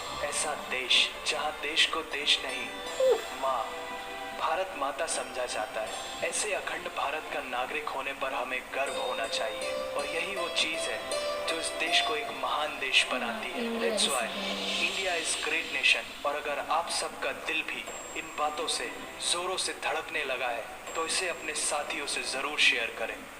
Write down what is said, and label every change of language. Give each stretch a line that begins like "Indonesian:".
Hindi: ऐसा देश जहां देश को देश नहीं, माँ, भारत माता समझा जाता है। ऐसे अखंड भारत का नागरिक होने पर हमें गर्व होना चाहिए और यही वो चीज है जो इस देश को एक महान देश बनाती है।
English: That's why India is great nation।
Hindi: और अगर आप सबका दिल भी इन बातों से जोरों से धड़कने लगा है तो इसे अपने साथियों से जरूर शेयर करें।